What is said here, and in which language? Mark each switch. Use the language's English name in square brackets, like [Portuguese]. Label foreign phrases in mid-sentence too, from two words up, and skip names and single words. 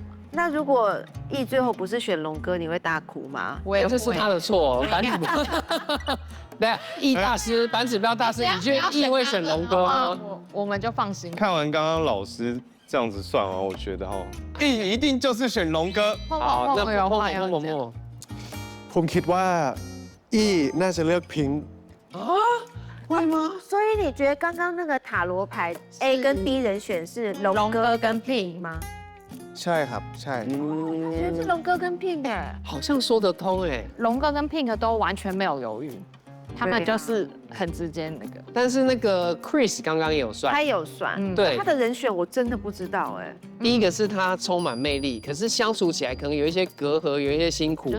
[Chinese] 那如果易最后不是选龙哥，你会大哭吗？我也这是他的错，反指标。对，易大师，反指标大师，你觉得易会选龙哥吗？我们就放心。看完刚刚老师这样子算完，我觉得易一定就是选龙哥。好，那默。 [Thai] ผมคิดว่าอี้น่าจะเลือกพิงค์ [Chinese] 会吗？所以你觉得刚刚那个塔罗牌 A 跟 B 人选是龙哥跟 Pink 吗？ [Thai] ใช่ครับใช่ [Chinese] 觉得是龙哥跟 Pink 哎，好像说得通哎。龙哥跟 Pink 都完全没有犹豫，他们就是很直接那个。但是那个 Chris 刚刚也有算，他有算，对他的人选我真的不知道哎。第一个是他充满魅力，可是相处起来可能有一些隔阂，有一些辛苦，